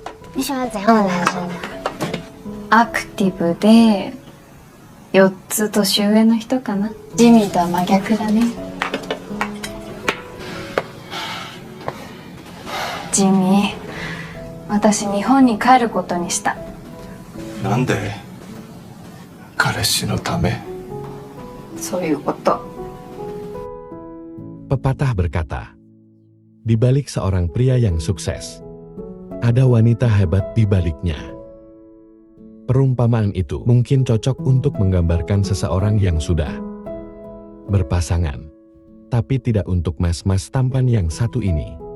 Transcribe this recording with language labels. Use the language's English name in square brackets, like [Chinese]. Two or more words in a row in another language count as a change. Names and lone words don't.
[Chinese] 你喜欢怎样的男生呀？ [Japanese] アクティブで4つ年上の人かな。ジミーとは真逆だね。ジミー、私日本に帰ることにした。なんで？彼氏のため？そういうこと。 [Indonesian] Pepatah berkata, di balik seorang pria yang sukses, ada wanita hebat di baliknya. Perumpamaan itu mungkin cocok untuk menggambarkan seseorang yang sudah berpasangan, tapi tidak untuk mas-mas tampan yang satu ini.